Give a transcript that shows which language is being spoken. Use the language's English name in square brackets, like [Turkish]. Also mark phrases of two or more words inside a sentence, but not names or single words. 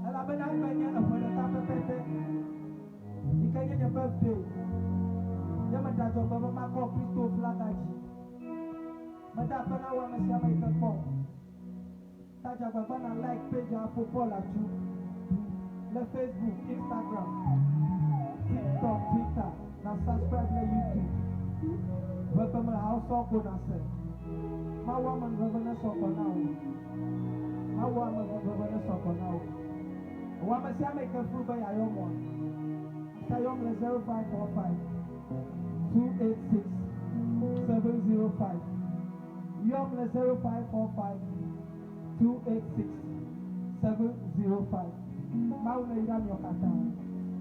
[Ewe] bena benya afɔle ta pɛpɛpɛ ike nye birthday ye me da dzɔgbe be makɔ Kristo flaga dzi meda bena wɔ ame sia ame yi ke kpɔ ta dzagbagba na [English] like page [Ewe] a football atu le Facebook, Instagram, TikTok, Twitter na subscribe le YouTube vegbe me house ko na se ma wɔ ame veve ne sɔgbɔ na wo ma wɔ ame veve ne sɔgbɔ na wo wɔ ame sia ame yi ke flu be yayɔ mɔ ta yɔm le 0545 286 705 yɔm le 0545 286 705 Mawu le yra mi o kata